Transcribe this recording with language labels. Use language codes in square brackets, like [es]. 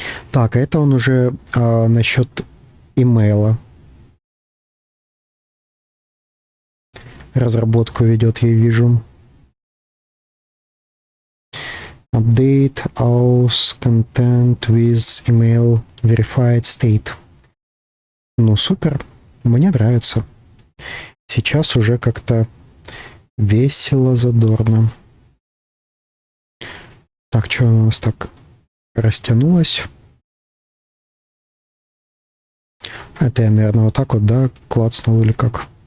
[ru] Так, это он уже насчет имейла. Разработку ведет, я вижу. [en] Update auth content with email verified state. [ru] Ну, супер. Мне нравится. Сейчас уже как-то весело, задорно. Так, что у нас так растянулось? Это я, наверное, вот так вот, да, клацнул или как?